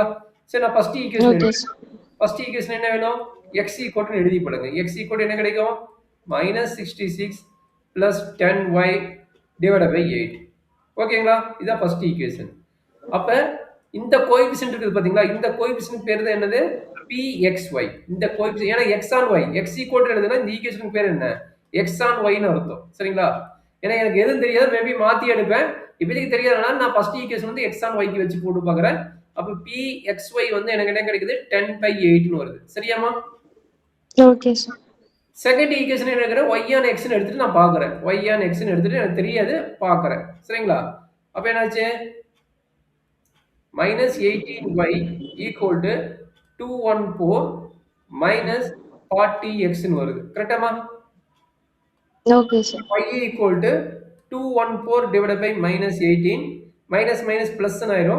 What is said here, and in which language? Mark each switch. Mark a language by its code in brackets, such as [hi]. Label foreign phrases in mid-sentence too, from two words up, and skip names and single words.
[ta] சரி, நான் [en] first equation [ta] என்ன வேணும், [en] x equal [ta] எழுதி போடுங்க. [en] x equal [ta] என்ன கிடைக்கும், -66 + 10y / 8. ஓகேங்களா? இதான் [en] first equation. [ta] அப்ப இந்த கோஎஃபிஷியன்ட் இருக்குது பாத்தீங்களா, இந்த கோஎஃபிஷியன்ட் பேர் தான் என்னது, pxy. இந்த கோஎஃபிஷியன்ட் ஏன்னா [en] x on y, x equal [ta] எழுதுனா இந்த ஈக்குவேஷன் பேர் என்ன, [en] x on y [ta] ன்னு அர்த்தம். சரிங்களா? ஏன்னா எனக்கு எதுவும் தெரியாது, மேபி மாத்தி எடுப்பேன். இப்போதைக்கு தெரியாதனால நான் [en] first equation [ta] வந்து [en] x on y [ta] க்கு வச்சு போட்டு பார்க்கறேன். அப்ப pxy வந்து எனக்கு என்ன கிடைக்குது, 10/8 ன்னு வருது. சரியாமா? [en] okay sir. second equation [ta] என்ன எடுக்கிறேன், [en] y on x [ta] ன்னு எடுத்துட்டு நான் பார்க்கறேன். [en] y on x [ta] ன்னு எடுத்துட்டு எனக்கு தெரியாது, பார்க்கறேன். சரிங்களா? அப்ப என்னாச்சு, -18y = 214 - 40x ன்னு வருது. கரெக்டாமா? [en] okay sir. [ta] y = 214 / -18, [en] minus minus plus [ta] ஆயிரும்.